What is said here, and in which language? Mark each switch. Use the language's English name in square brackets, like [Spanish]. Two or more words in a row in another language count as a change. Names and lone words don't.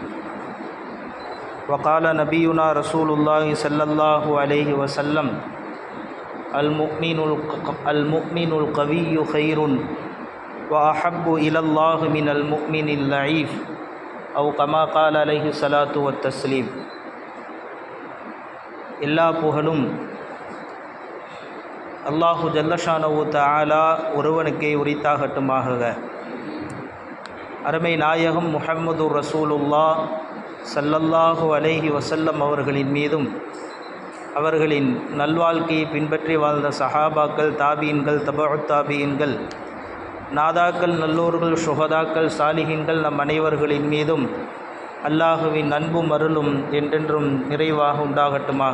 [Arabic] وقال نبينا رسول الله صلى الله عليه وسلم: المؤمن القوي خير وأحب إلى الله من المؤمن الضعيف أو كما قال عليه الصلاة والتسليم. [Tamil] எல்லா புகழும் [Arabic] الله جل شأنه تعالى [Tamil] ஒருவனுக்கே உரித்தாகட்டுமாக. அருமை நாயகம் முஹம்மது ரசூலுல்லாஹ் [Arabic] صلى الله عليه وسلم [Tamil] அவர்களின் மீதும் அவர்களின் நல்வாழ்க்கையை பின்பற்றி வாழ்ந்த சஹாபாக்கள், தாபீன்கள், தபஉத் தாபீன்கள், நாதாக்கள், நல்லோர்கள், சுஹதாக்கள், சாலிஹீன்கள் நம் அனைவர்களின் மீதும் அல்லாஹுவின் அன்பும் அருளும் என்றென்றும் நிறைவாக உண்டாகட்டுமாக.